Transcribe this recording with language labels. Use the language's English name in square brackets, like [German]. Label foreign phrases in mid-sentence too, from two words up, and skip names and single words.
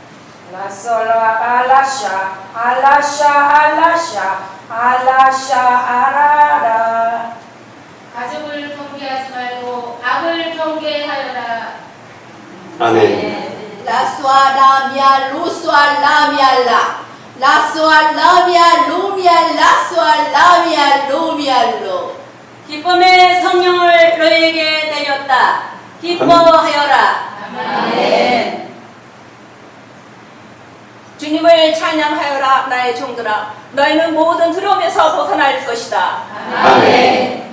[Korean] 가족을 경계하지 말고 악을 경계하여라. 아멘. La soalamia, lu soalamiala. La soalamia, lumia, la soalamia, lumiallo. 기쁨의 성령을 너에게 내렸다. 기뻐하여라. 아멘. 주님을 찬양하여라 나의 종들아. 너희는 모든 두려움에서 벗어날 것이다. 아멘.